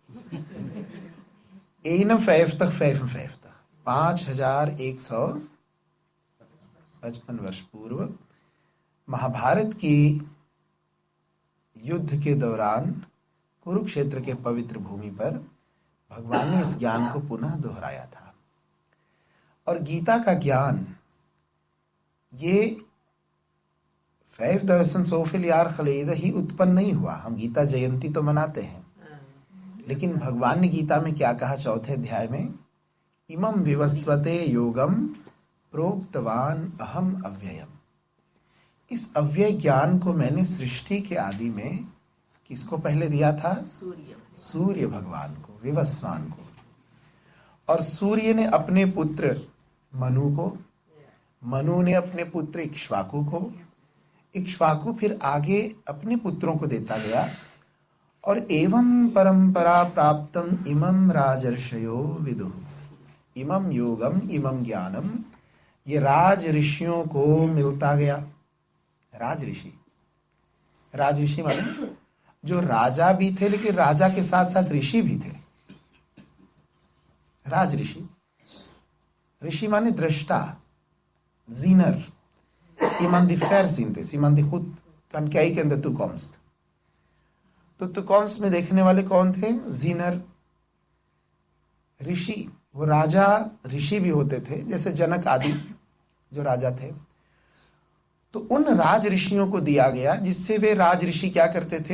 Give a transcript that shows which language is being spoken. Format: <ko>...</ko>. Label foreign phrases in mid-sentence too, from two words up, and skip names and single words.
<hi>55 5155 वर्ष पूर्व महाभारत की युद्ध के दौरान कुरुक्षेत्र के पवित्र भूमि पर भगवान ने इस ज्ञान को पुनः दोहराया था। और गीता का ज्ञान ये 5000</hi> <nl>zoveel jaar geleden</nl> <hi>ही उत्पन्न नहीं हुआ। हम गीता जयंती तो मनाते हैं, लेकिन भगवान ने गीता में क्या कहा? 4थे अध्याय में,</hi> <sa>इमं विवस्वते योगम प्रोक्तवान अहम अव्ययम।</sa> <hi>इस अव्यय ज्ञान को मैंने सृष्टि के आदि में किसको पहले दिया था? सूर्य भगवान को, विवस्वान को। और सूर्य ने अपने पुत्र मनु को, मनु ने अपने पुत्र इक्ष्वाकु को, इक्ष्वाकु फिर आगे अपने पुत्रों को देता गया।</hi> <sa>और एवं परंपरा प्राप्तम इमं राजर्षयो विदुः, इमं योगम इमं ज्ञानम,</sa> <hi>ये राज ऋषियों को मिलता गया। राज ऋषि माने जो राजा भी थे, लेकिन राजा के साथ साथ ऋषि भी थे। राज ऋषि माने दृष्टा, जीनर,</hi> <nl>iemand die verziend is, iemand die goed kan kijken in de toekomst।</nl> <hi>तो तुकॉन्स में देखने वाले कौन थे? जीनर, ऋषि। वो राजा ऋषि भी होते थे, जैसे जनक आदि जो राजा थे। तो उन राज ऋषियों को दिया गया, जिससे वे राज ऋषि क्या करते थे?</hi>